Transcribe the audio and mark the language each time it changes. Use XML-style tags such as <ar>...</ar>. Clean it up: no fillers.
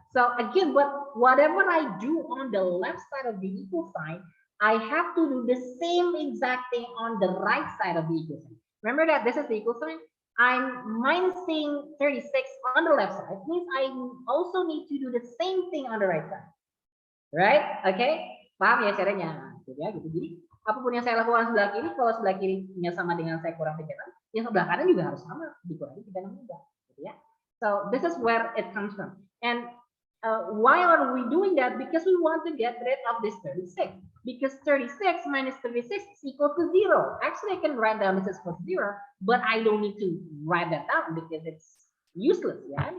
<en>So again, whatever I do on the left side of the equal sign, I have to do the same exact thing on the right side of the equal sign. Remember that this is the equal sign. I'm minusing 36 on the left side. It means I also need to do the same thing on the right side. Right? Okay?</en> <id>Paham ya caranya? Gitu ya, gitu. Jadi, apapun yang saya lakukan sebelah kiri, kalau sebelah kirinya sama dengan saya kurang 36, yang sebelah kanan juga harus sama, dikurangi 36 juga. Gitu ya.</id> <en>So, this is where it comes from. And why are we doing that? Because we want to get rid of this 36. Because 36 minus 36 is equal to 0. Actually, I can write down this is equal to 0, but I don't need to write that down because it's useless, ya.</en>